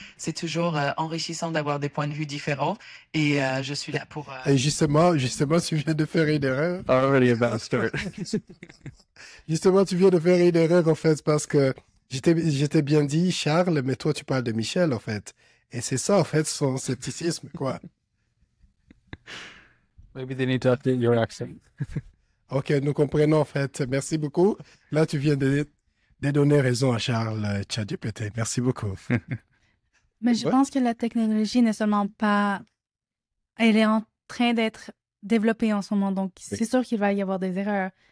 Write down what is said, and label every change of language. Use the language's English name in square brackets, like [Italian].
[French] C'est toujours enrichissant d'avoir des points de vue différents et je suis là pour... Et justement, tu viens de faire une erreur. [English] Already about to start. [French] Justement, tu viens de faire une erreur, en fait, parce que j'étais bien dit Charles, mais toi, tu parles de Michel, en fait. Et c'est ça, en fait, son scepticisme, quoi. [English] Maybe they need to update your accent. [French] Ok, nous comprenons, en fait. Merci beaucoup. Là, tu viens de donner raison à Charles ChatGPT. Merci beaucoup. Mais je Ouais. pense que la technologie n'est seulement pas... Elle est en train d'être développée en ce moment, donc c'est sûr qu'il va y avoir des erreurs.